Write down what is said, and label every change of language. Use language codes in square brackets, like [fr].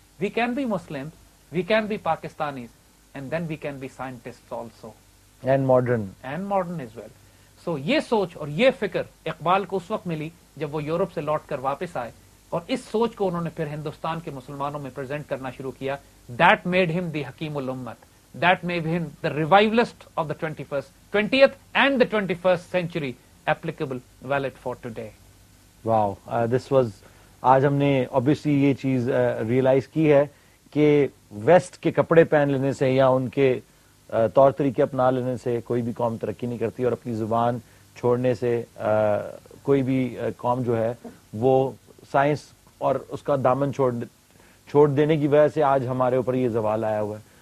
[en] We can be Muslim, we can be Pakistanis, and then we can be scientist also, and modern as well. [ur] سو یہ سوچ اور یہ فکر اقبال کو اس وقت ملی جب وہ یورپ سے لوٹ کر واپس آئے, اور اس سوچ کو انہوں نے پھر ہندوستان کے مسلمانوں میں پریزنٹ کرنا شروع کیا. [en] That made him the حکیم الامت, that made him the revivalist of the 20th and the 21st century, applicable, valid for today. Wow, this was, [ur] آج ہم نے obviously یہ چیز ریئلائز کی ہے کہ ویسٹ کے کپڑے پہن لینے سے یا ان کے طور طریقے اپنا لینے سے کوئی بھی قوم ترقی نہیں کرتی, اور اپنی زبان چھوڑنے سے کوئی بھی قوم جو ہے وہ سائنس اور اس کا دامن چھوڑ دینے کی وجہ سے آج ہمارے اوپر یہ زوال آیا ہوا ہے.